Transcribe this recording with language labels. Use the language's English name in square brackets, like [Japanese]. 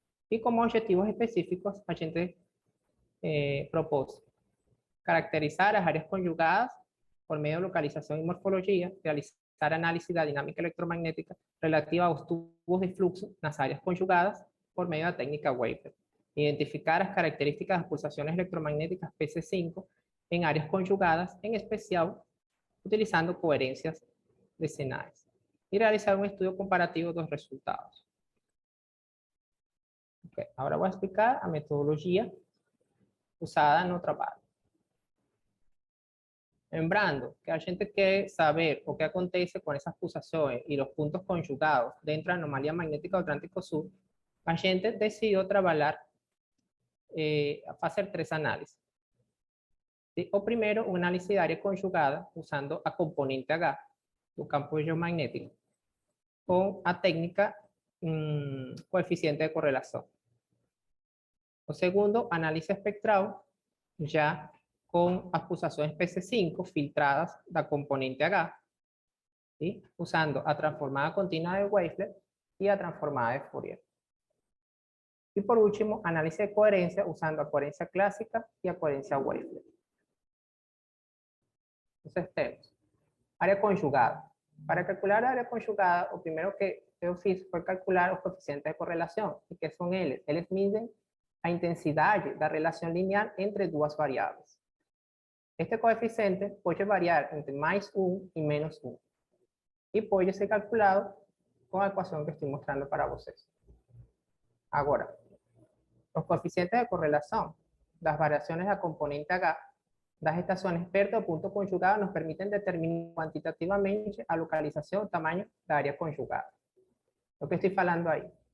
[Spanish] Y como objetivos específicos, [Portuguese] a gente [Spanish] propone caracterizar las áreas conjugadas por medio de localización y morfología, realizar análisis de la dinámica electromagnética relativa a los tubos de flujo en las áreas conjugadas por medio de la técnica Wafer, identificar las características de las pulsaciones electromagnéticas PC5 en áreas conjugadas, en especial utilizando coherencias decenales, y realizar un estudio comparativo de los resultados. Okay, ahora voy a explicar la metodología usada en el trabajo. [Portuguese] Lembrando que a gente quer saber o que acontece com essas pulsações e os pontos conjugados dentro da anomalia magnética do Atlântico Sul, a gente decidiu trabalhar, fazer 3 análises. ¿Sí? O primeiro, uma análise de área conjugada usando a componente H do campo geomagnético com a técnica coeficiente de correlação. O segundo, análise espectral, já com as pulsações PC5 filtradas da componente H, ¿sí? Usando a transformada contínua de Wiright e a transformada de Fourier. [Spanish] Y por último, análisis de coherencia usando a coherencia clásica y a coherencia Wiright. Entonces tenemos área conjugada. Para calcular a área conjugada, lo primero que yo [Portuguese] fiz [Spanish] fue calcular los coeficientes de correlación. ¿Y qué son [Portuguese] eles? Eles miden a intensidade da relação linear entre duas variáveis. Este coeficiente pode variar entre mais 1 e menos 1. E pode ser calculado com a equação que estou mostrando para vocês. Agora, os coeficientes de correlação das variações da componente H das estações perto do ponto conjugado nos permitem determinar quantitativamente a localização e o tamanho da área conjugada. O que estou falando aí?